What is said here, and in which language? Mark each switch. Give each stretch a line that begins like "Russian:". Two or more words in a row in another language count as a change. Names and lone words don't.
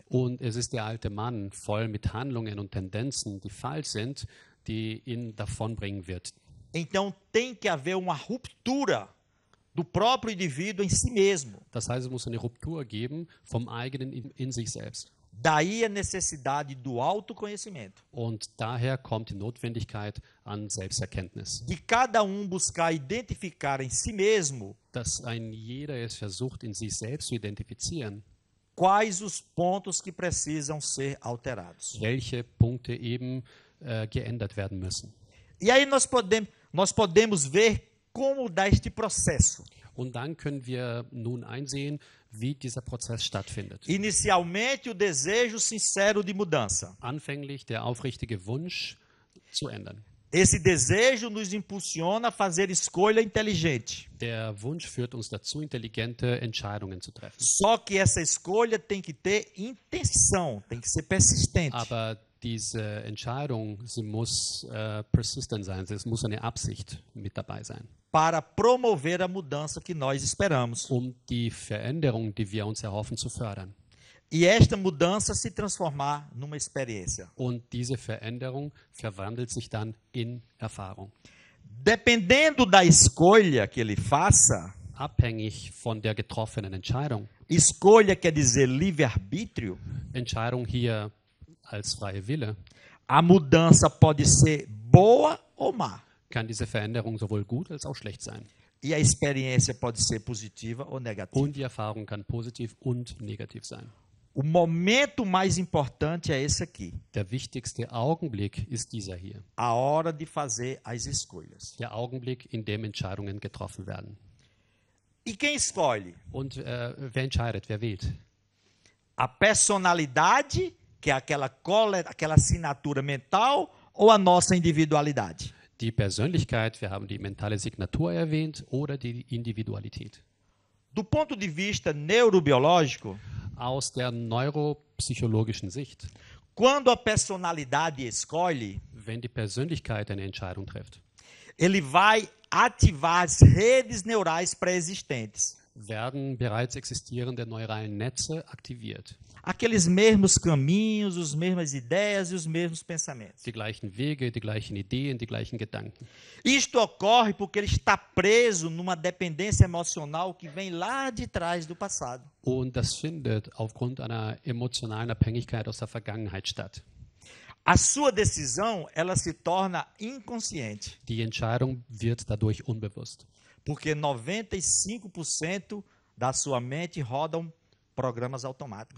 German: Und es ist der alte Mann, voll mit Handlungen und Tendenzen, die falsch sind, die ihn davonbringen wird.
Portuguese: Então tem que haver uma ruptura do próprio indivíduo em si mesmo.
German: Das heißt, es muss eine Ruptur geben vom eigenen in sich selbst.
Portuguese: Daí a necessidade do autoconhecimento.
German: Und daher kommt die Notwendigkeit an Selbsterkenntnis.
Portuguese: De cada buscar identificar em si mesmo
German: Dass ein jeder es versucht, in sich selbst zu identifizieren,
Portuguese: quais os pontos que precisam ser alterados.
German: welche Punkte eben geändert werden müssen.
Portuguese: E aí nós podemos ver como dá este processo.
German: Und dann können wir nun einsehen, wie dieser Prozess stattfindet.
Portuguese: Inicialmente, o desejo sincero de mudança.
German: Anfänglich der aufrichtige Wunsch zu ändern.
Portuguese: Esse desejo nos impulsiona a fazer escolha inteligente.
German: Der Wunsch führt uns dazu, intelligente Entscheidungen zu treffen.
Portuguese: Só que essa escolha tem que ter intenção, tem que ser persistente.
German: Aber diese Entscheidung, sie muss persistent sein, es muss eine Absicht mit dabei sein.
Portuguese: Para promover a mudança que nós esperamos.
German: Die Veränderung, die wir uns erhoffen, zu fördern.
Portuguese: e esta mudança se transformar numa experiência.
German: Und diese Veränderung verwandelt sich dann in Erfahrung.
Portuguese: Dependendo da escolha que ele faça,
German: Abhängig von der getroffenen Entscheidung.
Portuguese: escolha quer dizer livre-arbítrio,
German: Entscheidung hier als freie Wille,
Portuguese: a mudança pode ser boa ou má.
German: kann diese Veränderung sowohl gut als auch schlecht sein.
Portuguese: E a experiência pode ser positiva ou negativa.
German: Und die Erfahrung kann positiv und negativ sein.
Portuguese: O momento mais importante é esse aqui,
German: Der wichtigste Augenblick ist dieser hier.
Portuguese: a hora de fazer as escolhas.
German: Der Augenblick, in dem Entscheidungen getroffen werden.
Portuguese: E quem escolhe?
German: Und wer entscheidet, wer wählt?
Portuguese: A personalidade, que é aquela assinatura mental, ou a nossa individualidade?
German: Die Persönlichkeit, wir haben die mentale Signatur erwähnt, oder die Individualität.
Portuguese: Do ponto de vista neurobiológico,
German: Aus der neuropsychologischen Sicht,
Portuguese: quando a personalidade escolhe,
German: wenn die Persönlichkeit eine Entscheidung trifft,
Portuguese: ele vai ativar as redes neurais pré-existentes.
German: werden bereits existierende neurale Netze aktiviert.
Portuguese: Aqueles mesmos caminhos, as mesmas ideias e os mesmos pensamentos.
German: Die gleichen Wege, die gleichen Ideen, die gleichen Gedanken.
Portuguese: Isto ocorre porque ele está preso numa dependência emocional que vem lá de trás do passado.
German: Und das findet aufgrund einer emotionalen Abhängigkeit aus der Vergangenheit statt.
Portuguese: A sua decisão, ela se torna inconsciente,
German: Die Entscheidung wird dadurch unbewusst.
Portuguese: porque 95% da sua mente rodam programas automáticos.